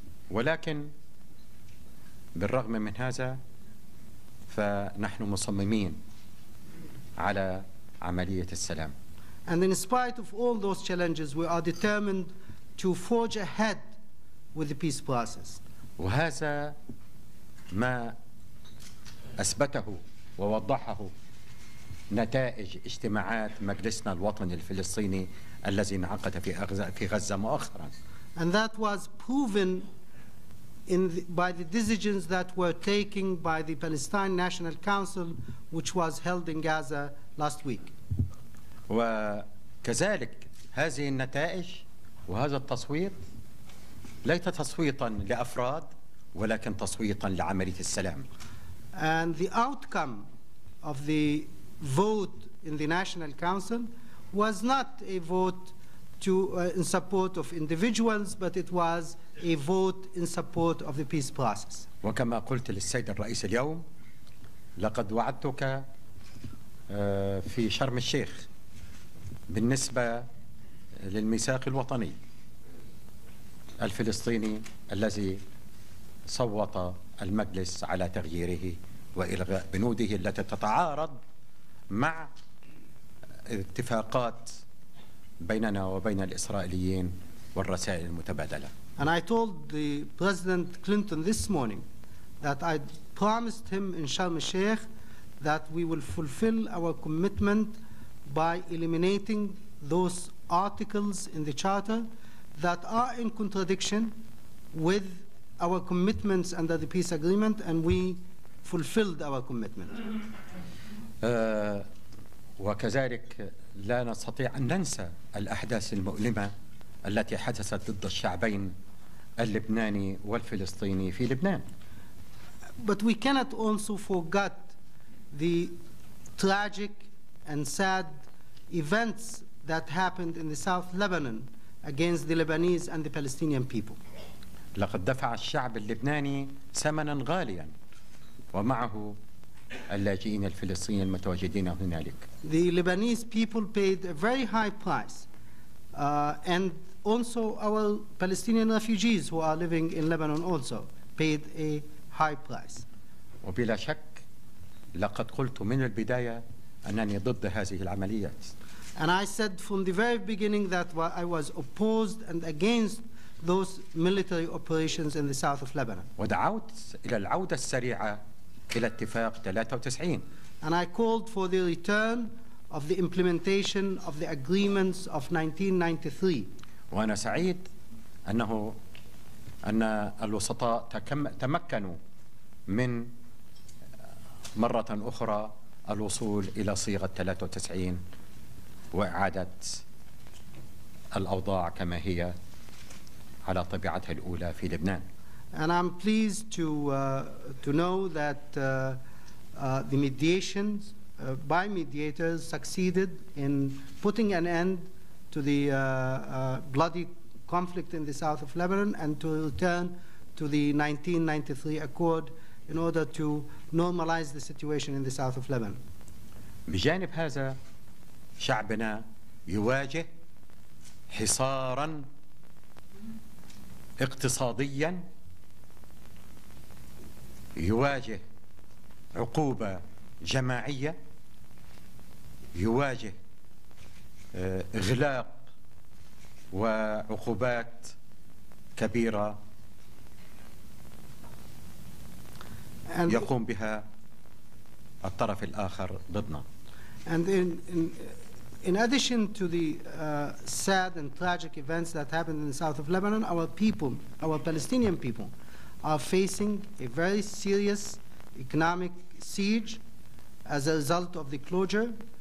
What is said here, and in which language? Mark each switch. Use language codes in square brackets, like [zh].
[ar] ولكن بالرغم من هذا فنحن مصممين على عملية السلام. [en] And in spite of all those challenges, we are determined to forge ahead with the peace process. [ar] وهذا ما أثبته ووضحه نتائج اجتماعات مجلسنا الوطني الفلسطيني الذي انعقد في غزة مؤخرا. [en] And that was proven by the decisions that were taken by the Palestinian National Council, which was held in Gaza last week. [ar] وكذلك هذه النتائج وهذا التصويت ليس تصويتا لأفراد ولكن تصويتا لعملية السلام. [en] And the outcome of the vote in the National Council was not a vote in support of individuals, but it was a vote in support of the peace process. [ar] وكما قلت للسيد الرئيس اليوم لقد وعدتك في شرم الشيخ بالنسبة للميثاق الوطني الفلسطيني الذي صوت المجلس على تغييره وإلغاء بنوده التي تتعارض مع اتفاقات بيننا وبين الإسرائيليين والرسائل المتبادلة. [en] And I told the President Clinton this morning that I promised him in Sharm el-Sheikh that we will fulfill our commitment by eliminating those articles in the Charter that are in contradiction with our commitments under the peace agreement, and we fulfilled our commitment. [ar] وكذلك لا نستطيع أن ننسى الأحداث المؤلمة التي حدثت ضد الشعبين اللبناني والفلسطيني في لبنان. [en] But we cannot also forget the tragic and sad events that happened in the South Lebanon against the Lebanese and the Palestinian people. [ar] لقد دفع الشعب اللبناني ثمنا غاليا ومعه اللاجئين الفلسطينيين المتواجدين هنالك. [en] The Lebanese people paid a very high price, and also our Palestinian refugees who are living in Lebanon also paid a high price. [ar] وبلا شك لقد قلت من البداية أنني ضد هذه العمليات. [en] And I said from the very beginning that I was opposed and against those military operations in the south of Lebanon. [ar] ودعوت إلى العودة السريعة إلى اتفاق 93. [en] And I called for the return of the implementation of the agreements of 1993. [ar] وأنا سعيد أن الوسطاء تمكنوا من مرة أخرى الوصول إلى صيغة 93 وإعادة الأوضاع كما هي على طبيعتها الأولى في لبنان. [en] And I'm pleased to know that the mediations by mediators succeeded in putting an end to the bloody conflict in the south of Lebanon and to return to the 1993 accord in order to normalize the situation in the south of Lebanon. [ar] بجانب هذا شعبنا يواجه حصاراً اقتصادياً، يواجه عقوبة جماعية، يواجه إغلاق وعقوبات كبيرة يقوم بها الطرف الآخر ضدنا. [en] And in addition to the sad and tragic events that happened in the south of Lebanon, our people, our Palestinian people, are facing a very serious economic siege as a result of the closure.